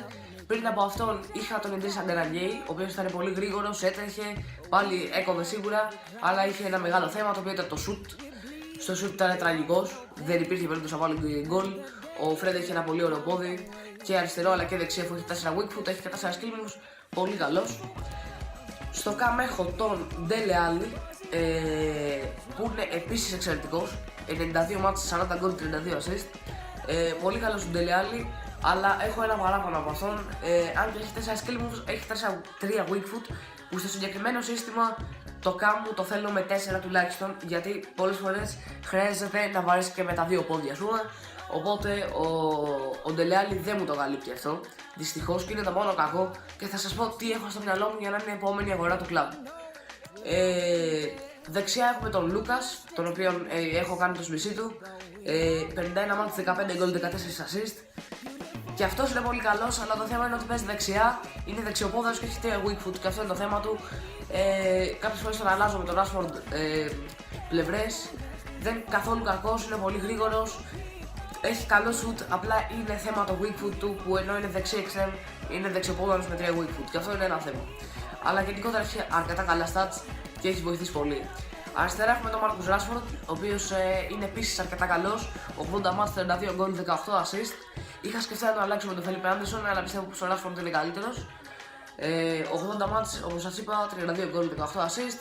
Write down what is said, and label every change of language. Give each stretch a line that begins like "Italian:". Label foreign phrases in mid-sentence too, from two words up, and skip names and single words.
Greek: Πριν από αυτόν είχα τον Idris Aganagay, ο οποίος ήταν πολύ γρήγορος, έτρεχε, πάλι έκοβε σίγουρα, αλλά είχε ένα μεγάλο θέμα το οποίο ήταν το shoot. Στο shoot ήταν τραγικός, δεν υπήρχε περίπτωση να βάλει γκολ. Ο Fred έχει ένα πολύ ωραίο πόδι και αριστερό αλλά και δεξί, αφού έχει 4
English: weak foot,
Greek: έχει και 4 skills, πολύ καλός. Στο cam έχω τον Dele Alli, που είναι επίσης εξαιρετικός, 92 μάτς, 40 γκολ, 32 assist. Πολύ καλός ο Dele Alli, αλλά έχω ένα παράπονο από αυτόν. Αν και έχει 4
English: skill moves,
Greek: έχει 3
English: weak foot,
Greek: που στο συγκεκριμένο σύστημα το cam μου το θέλω με 4 τουλάχιστον, γιατί πολλές φορές χρειάζεται να βαρέσει και με τα 2 πόδια, ας πούμε. Οπότε ο Dele Alli δεν μου το καλύπτει αυτό, δυστυχώς, και είναι το μόνο κακό, και θα σας πω τι έχω στο μυαλό μου για να είναι η επόμενη αγορά του κλαμπ. Δεξιά έχουμε τον Λούκας, τον οποίο έχω κάνει το σμισί του, 51 μάτς, 15 γκολ, 14 assist. Και αυτός είναι πολύ καλός, αλλά το θέμα είναι ότι παίζει δεξιά, είναι δεξιοπόδαρος και έχει 3
English: weak foot,
Greek: και αυτό είναι το θέμα του. Κάποιες φορές τον αλλάζω με τον Rashford πλευρές, δεν είναι καθόλου κακός, είναι πολύ γρήγορος, έχει καλό shoot, απλά είναι θέμα το
English: weak foot
Greek: του, που ενώ είναι δεξί extreme, είναι δεξιοπόδαρος με 3
English: weak foot,
Greek: και αυτό είναι ένα θέμα. Αλλά γενικότερα έχει αρκετά καλά stats και έχει βοηθήσει πολύ. Αριστερά έχουμε τον Marcus Rashford, ο οποίος είναι επίσης αρκετά καλός, 80 μάτς, 32 γκολ, 18 assist. Είχα σκεφτεί να το αλλάξω με τον Felipe Anderson, αλλά πιστεύω πως ο Rashford είναι καλύτερος. 80 μάτς, όπως σας είπα, 32 γκολ, 18 assist.